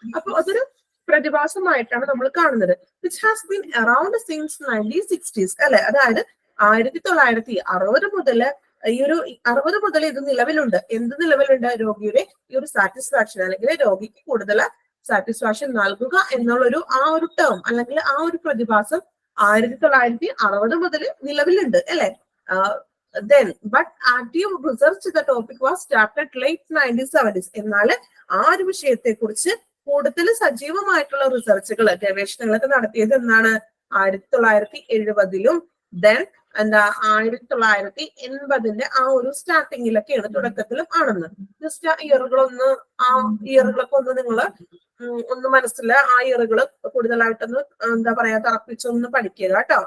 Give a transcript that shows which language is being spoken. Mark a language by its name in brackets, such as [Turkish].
[Malayalam] അപ്പൊ അതൊരു പ്രതിഭാസമായിട്ടാണ് നമ്മൾ കാണുന്നത്. [English] which has been around since 1960s [Malayalam] അല്ലെ, അതായത് 1960 മുതൽ ഈ ഒരു 60 മുതൽ ഇത് നിലവിലുണ്ട്. എന്ത് നിലവിലുണ്ട്? രോഗിയുടെ ഈ ഒരു സാറ്റിസ്ഫാക്ഷൻ അല്ലെങ്കിൽ രോഗിക്ക് കൂടുതൽ സാറ്റിസ്ഫാക്ഷൻ നൽകുക എന്നുള്ളൊരു ആ ഒരു ടേം അല്ലെങ്കിൽ ആ ഒരു പ്രതിഭാസം 1960 മുതൽ നിലവിലുണ്ട് അല്ലെ. [English] Then but active research the topic was started late 1970s. [Malayalam] എന്നാൽ ആ ഒരു വിഷയത്തെ കുറിച്ച് കൂടുതൽ സജീവമായിട്ടുള്ള റിസർച്ചുകൾ ഗവേഷണങ്ങളൊക്കെ നടത്തിയത് എന്നാണ് 1970-ലും ദെൻ എന്താ 1980 ആ ഒരു സ്റ്റാർട്ടിങ്ങിലൊക്കെയാണ്, തുടക്കത്തിലും ആണെന്ന്. ജസ്റ്റ് ആ ഇയറുകളൊക്കെ ഒന്ന് നിങ്ങൾ ഒന്ന് മനസ്സിൽ ആ ഇയറുകൾ കൂടുതലായിട്ടൊന്ന് എന്താ പറയാ തറപ്പിച്ചൊന്ന് പഠിക്കുക കേട്ടോ.